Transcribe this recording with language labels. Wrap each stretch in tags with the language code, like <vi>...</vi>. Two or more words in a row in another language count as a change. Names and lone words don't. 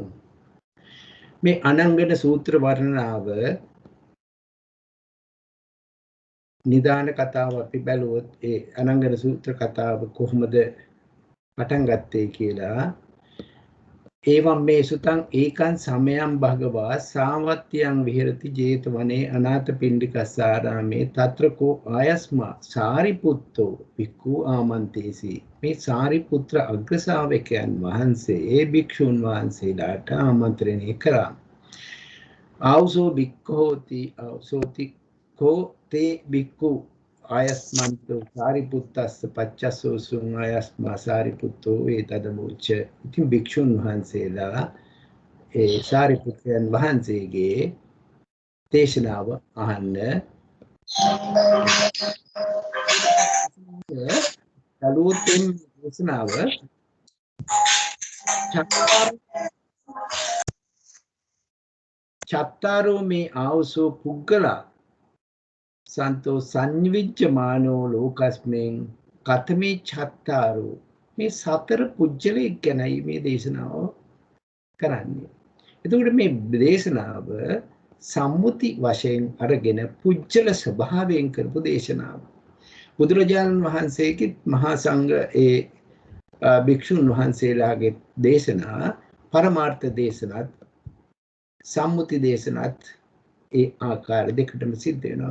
<si>මේ අනංගන සූත්‍ර වර්ණනාව නිදාන කතාව අපි බැලුවොත් ඒ අනංගන සූත්‍ර කතාව කොහොමද පටන් ගත්තේ කියලා</si> <pi>එවම් මේ සුතං ඒකං සමයං භගවා සාවත්තියං විහෙරති ජේතවනේ අනාථපිණ්ඩිකස්සාරාමේ තත්‍රකෝ ආයස්මා සාරිපුත්තෝ භික්ඛු ආමන්තේසි.</pi> <si>මේ සාරිපුත්‍ර අග්‍රශාවකයන් වහන්සේ ඒ භික්ෂුන් වහන්සේලාට ආමන්ත්‍රණය කරා.</si> <pi>ආවසෝ භික්ඛෝති ආවසෝති කෝ තේ භික්ඛු ආයස්මන්තෝ සාරිපුත්තස්ස පච්චස්සෝ සුං ආයස්මා සාරිපුත්තෝ ඒතදමුච්ච.</pi> <si>ඉතින් භික්ෂුන් වහන්සේලා ඒ සාරිපුත්‍රයන් වහන්සේගේ දේශනාව අහන්න දලුවොතින් දේශනාව</si> <pi>චත්තාරෝ මේ ආවසෝ පුග්ගලා සන්තෝ සංවිජ්ජමානෝ ලෝකස්මෙන් කතමේ චත්තාරෝ.</pi> <si>මේ සතර පුජ්‍යලයක් ගැනයි මේ දේශනාව කරන්නේ. එතකොට මේ දේශනාව සම්මුති වශයෙන් අරගෙන පුජ්‍යල ස්වභාවයෙන් කරපු දේශනාව. බුදුරජාණන් වහන්සේගේ මහා සංඝ ඒ භික්ෂුන් වහන්සේලාගේ දේශනා පරමාර්ථ දේශනත් සම්මුති දේශනත් ඒ ආකාර දෙකටම සිද්ධ වෙනවා.</si>